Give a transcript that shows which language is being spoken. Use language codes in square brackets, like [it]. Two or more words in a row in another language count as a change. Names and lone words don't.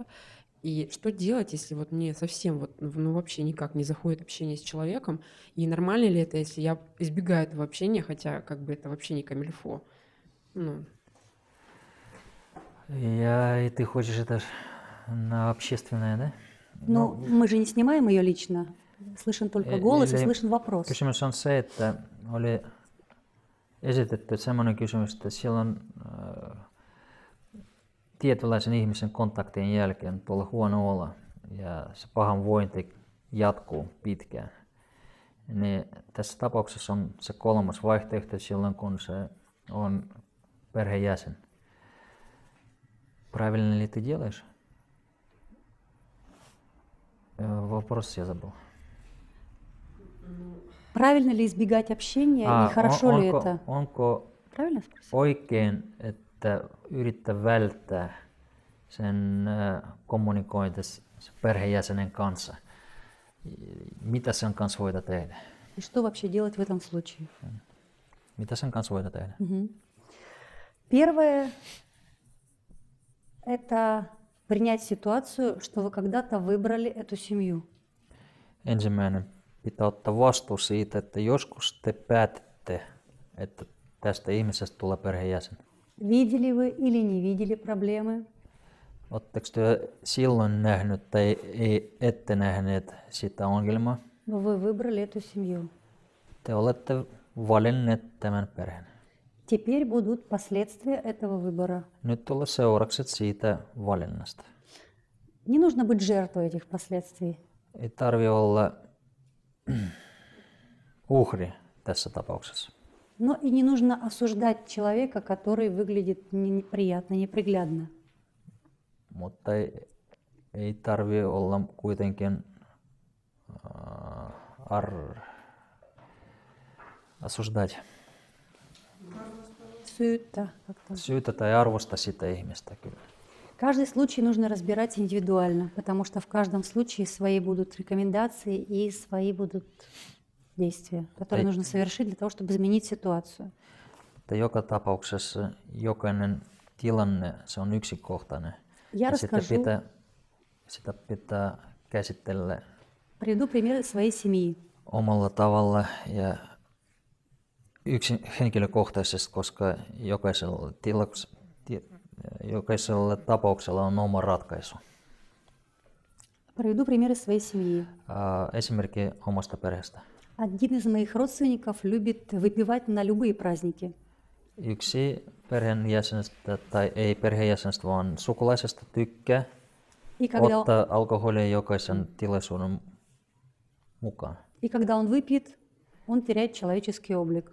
[ru] И что делать, если вот мне совсем вот, ну, вообще никак не заходит общение с человеком, и нормально ли это, если я избегаю этого общения, хотя как бы это вообще не камильфо? Ну. И ты хочешь это на общественное, да? Ну, мы же не sнимаем ее лично. Слышен только голос и слышен вопрос. [fi] Kysymys on se, että oli esitetty semmoinen kysymys, että silloin tietynlaisen ihmisen kontaktien jälkeen tuolla huono olo ja se pahan vointi jatkuu pitkään. Niin tässä tapauksessa on se 3. vaihtoehto silloin, kun se on perheenjäsen. [ru] Правильно ли ты делаешь? Вопрос я забыл. Правильно ли избегать общения и хорошо ли это? [fi] Onko [ru] Правильно спросил? [fi] oikein, että yrittää välttää sen kommunikointi perheenjäsenen kanssa? Mitä sen kanssa voidaan tehdä? [ru] И что вообще делать в этом случае? [fi] Mitä sen kanssa voidaan tehdä? [ru] Первое – это принять ситуацию, что вы когда-то выбрали эту семью. [fi] Ensimmäinen pitää ottaa vastuu siitä, että joskus te päätitte, että tästä ihmisestä tulee perheenjäsen. [ru] Видели вы или не видели проблемы? [fi] Oletteko te silloin nähnyt tai ette nähneet sitä ongelmaa? [ru] Но вы выбрали эту семью. [fi] Te olette valinneet tämän perheen. [ru] Теперь будут последствия этого выбора. [fi] Nyt tulee seuraukset siitä valinnasta. [ru] Не нужно быть жертвой этих последствий. [fi] Ei tarvitse olla uhri tässä tapauksessa. [ru] Но и не нужно осуждать человека, который выглядит неприятно, неприглядно. [fi] Mutta ei tarvitse olla kuitenkin осуждать. Syytä tai arvosta sitä ihmistä kyllä. [ru] Каждый случай нужно разбирать индивидуально, потому что в каждом случае свои будут рекомендации и свои будут действия, которые нужно совершить для того, чтобы изменить ситуацию. [fi] Joka tapauksessa jokainen tilanne, se on yksikohtainen. [ru] Я расскажу. [fi] Sitä pitää käsitellä [ru] Приведу пример своей семьи. [fi] Omalla tavalla ja henkilökohtaisesti, koska jokaisella tapauksella on oma ratkaisu. [ru] Приведу примеры своей семьи. [fi] Esimerkki omasta perheestä. [ru] Один из моих родственников любит выпивать на любые праздники. [fi] Yksi perheenjäsenestä, tai ei perheenjäsenestä, vaan sukulaisesta tykkää ottaa alkoholia jokaisen tilaisuuden mukaan. [ru] И когда он выпьет, он теряет человеческий облик.